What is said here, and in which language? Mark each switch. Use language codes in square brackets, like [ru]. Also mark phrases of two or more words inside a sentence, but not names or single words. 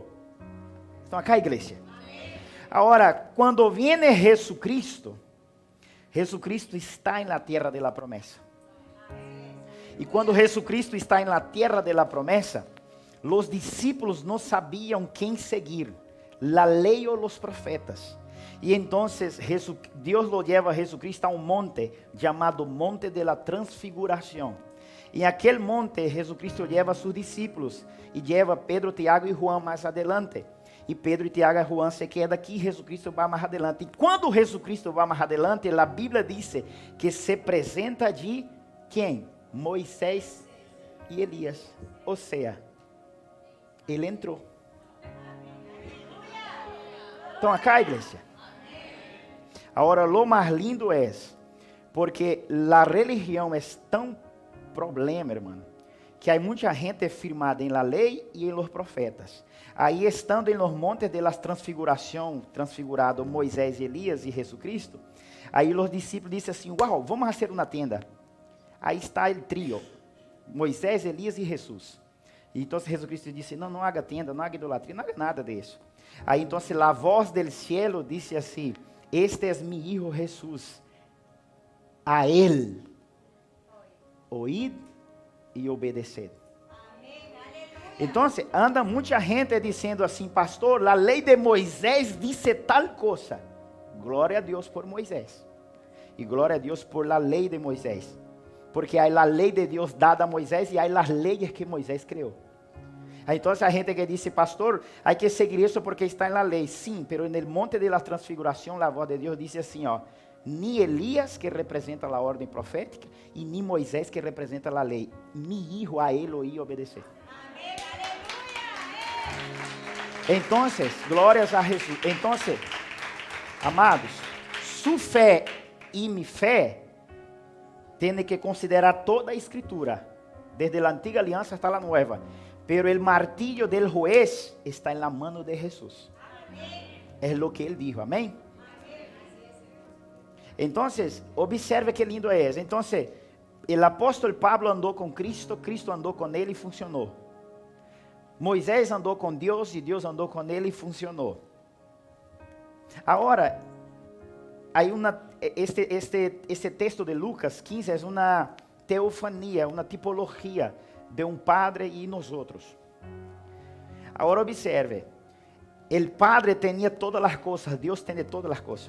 [pt] Estão acá, igreja? Agora, quando viene Jesucristo, Jesucristo está na terra [es] de la [pt] promessa. E quando Jesucristo está na terra [es] de la [pt] promessa, os discípulos não sabiam quem seguir, a lei ou os profetas. E então Deus [es] lo lleva [pt] a Jesucristo a um monte chamado Monte [es] de la [pt] Transfiguração. E aquele monte Jesucristo leva a seus discípulos e leva Pedro, Tiago e Juan mais adelante. E Pedro, e Tiago e Juan se quedam aqui e Jesucristo vai mais adelante. E quando Jesucristo vai mais adelante, a Bíblia diz que se apresenta de quem? Moisés e Elias. Ou seja, ele entrou. Estão acá, igreja? Agora, lo mais lindo é, porque a religião é tão problema, irmão, que há muita gente firmada em la lei e em los profetas. Aí, estando em los montes [es] de la [pt] transfiguração, transfigurado Moisés, Elias e Jesucristo, aí os discípulos disseram assim, uau, vamos fazer uma tenda. Aí está o trio, Moisés, Elias e Jesus. E então Jesucristo disse, não haga tenda, não haga idolatria, não haga nada disso. Aí então a voz [es] del cielo [pt] disse assim, [es] este es mi hijo Jesús, a él oíd e obedeced. [pt] Então anda muita gente dizendo assim, pastor, a lei de Moisés disse tal coisa. Glória a Deus por Moisés. E glória a Deus por la lei de Moisés. Porque há a lei de Deus dada a Moisés e há as leis que Moisés criou. Então a gente que disse, pastor, há que seguir isso porque está na lei. Sim, pero no monte [es] de la [pt] transfiguração, a voz de Deus disse assim, ó, ni Elias, que representa a ordem profética, e ni Moisés, que representa a lei. [es] Mi hijo [pt] a ele oí obedecer. Então, glórias a Jesus. Então, amados, sua fé e minha fé tem que considerar toda a escritura, desde a antiga aliança hasta a nova. [es] Pero el martillo del juez está en la mano de Jesús. Es lo que él dijo, amén. Entonces, observe que lindo es. Entonces, el apóstol Pablo andó con Cristo, Cristo andó con él y funcionó. [pt] Moisés andou com Deus e Deus andou com ele e funcionou. Agora, este texto de Lucas 15 é uma teofania, uma tipologia de um padre e nós outros. Agora observe, o padre tinha todas as coisas, Deus tem todas as coisas.